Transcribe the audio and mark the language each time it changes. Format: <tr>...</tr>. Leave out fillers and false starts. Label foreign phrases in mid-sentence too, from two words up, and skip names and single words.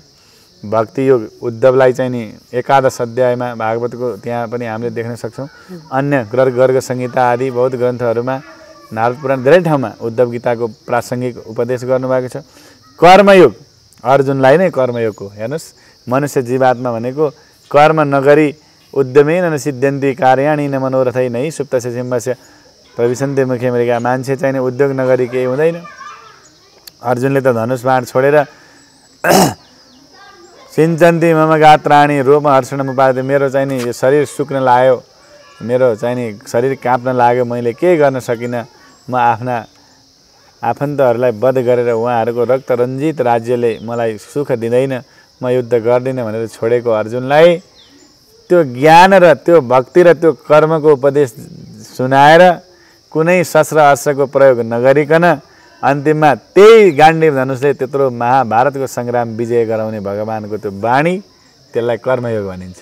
<ne>भक्ति योग उद्धवलाई चाहिँ नि 11 अध्यायमा भागवतको त्यहाँ पनि हामीले देख्न सक्छौँ। अन्य गर्ग संहिता आदि बहुत ग्रन्थहरूमा, नारद पुराण धेरै ठाउँमा उद्धव गीताको प्रासङ्गिक उपदेश गर्नुभएको छ। कर्मयोग अर्जुनलाई नै कर्मयोगको हेर्नुहोस्, मनुष्य जीवात्मा भनेको कर्म नगरी</ne> <sa>उद्यमेन न सिद्ध्यन्ति कार्याणि न मनोरथै नै सुप्तस्य सिंहस्य प्रविशन्ते मुखे मरेका।</sa> <ne>मान्छे चाहिँ नि उद्योग नगरी केही हुँदैन। अर्जुनले त धनुष बाण छोडेर</ne> <sa>सिञ्चन्ति मम गात्राणि रोम हर्षणम उपादि,</sa> <ne>मेरो चाहिँ नि यो शरीर सुक्न लाग्यो, मेरो चाहिँ नि शरीर काँप्न लाग्यो, मैले केही गर्न सकिनँ, म आफ्ना आफन्तहरूलाई वध गरेर उहाँहरूको रक्त रञ्जित राज्यले मलाई सुख दिँदैन, म युद्ध गर्दिनँ भनेर छोडेको अर्जुनलाई त्यो ज्ञान र त्यो भक्ति र त्यो कर्मको उपदेश सुनाएर कुनै शस्त्र अस्त्रको प्रयोग नगरिकन अन्तिममा त्यही गाण्डीव धनुषले त्यत्रो महाभारतको सङ्ग्राम विजय गराउने भगवानको त्यो बाणी, त्यसलाई कर्मयोग भनिन्छ।</ne>